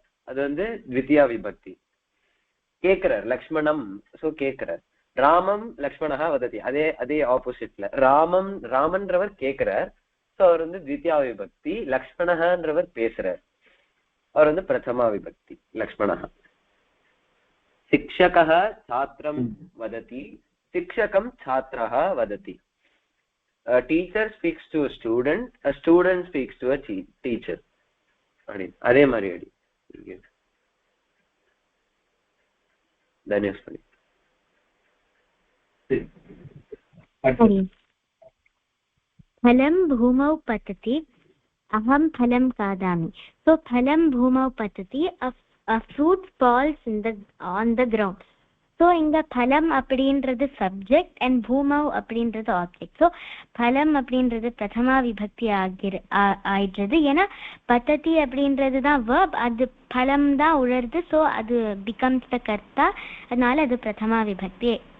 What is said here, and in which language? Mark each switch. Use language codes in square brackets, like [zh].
[ta] அது வந்து த்விதியா விபக்தி. கேக்குறார் லக்ஷ்மணம், சோ கேக்குறார். ராமம் லக்ஷ்மணா வததி, அதே ஆப்போசிட்ல ராமன்றவர் கேக்குறார், சோ அவர் வந்து த்விதியா விபக்தி. லக்ஷ்மணன்றவர் பேசுறார், அவர் வந்து பிரதமா விபக்தி லக்ஷ்மணா. [sa] शिक्षकः छात्रं वदति, शिक्षकं छात्रः वदति. [en] A teacher speaks to a student speaks to a teacher. [ta] அதே மாதிரி அடி தன்யஸ்வரி. [sa] फलं भूमौ पतति, अहं फलं खादामि. [en] So [sa] फलं भूमौ पतति, [en] a fruit falls on the ground. [ta] So inga phalam அப்படின்றது subject and bhumau அப்படின்றது object. So phalam அப்படின்றது பிரதமா விபக்தி ஆயிடுறது. ஏன்னா பத்ததி அப்படின்றது தான் verb, அது பலம் தான் உழருது. ஸோ அது [en] becomes the [ta] கர்த்தா, அதனால அது பிரதமா விபக்தி.